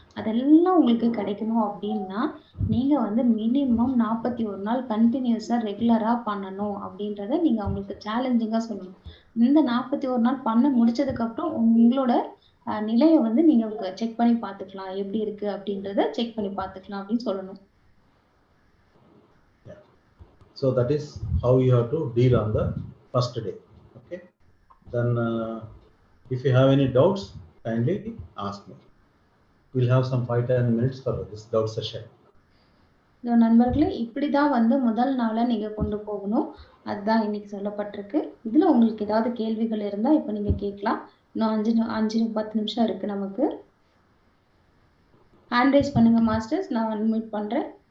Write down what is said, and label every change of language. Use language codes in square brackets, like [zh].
[ta] அதெல்லாம் உங்களுக்கு கிடைக்கணும் அப்படின்னா, நீங்க வந்து மினிமம் 41 நாள் கன்டினியூஸா ரெகுலரா பண்ணணும் அப்படின்றத நீங்க அவங்களுக்கு சேலஞ்சிங்கா சொல்லணும். இந்த 41 நாள் பண்ண முடிச்சதுக்கு அப்புறம் உங்களோட நிலைய வந்து நீங்க செக் பண்ணி பார்த்துக்கலாம். எப்படி இருக்கு அப்படின்றத செக் பண்ணி பார்த்துக்கலாம் அப்படின்னு சொல்லணும். [en] Yeah. So that is how you have to deal on the first day. Okay. Then if you have any doubts, kindly ask me. We'll have some 5-10 minutes for this doubt session. [ta] நண்பர்களே, இப்படிதான் வந்து முதல் நாள நீங்க கொண்டு போகணும். அதுதான் இன்னைக்கு சொல்லப்பட்டிருக்கு. இதுல உங்களுக்கு ஏதாவது கேள்விகள் இருந்தா இப்ப நீங்க கேட்கலாம். இன்னும் 5-10 நிமிஷம் இருக்கு நமக்கு. ஹேண்ட் ரைஸ் பண்ணுங்க மாஸ்டர்ஸ். நான் அன்மியூட் பண்றேன்.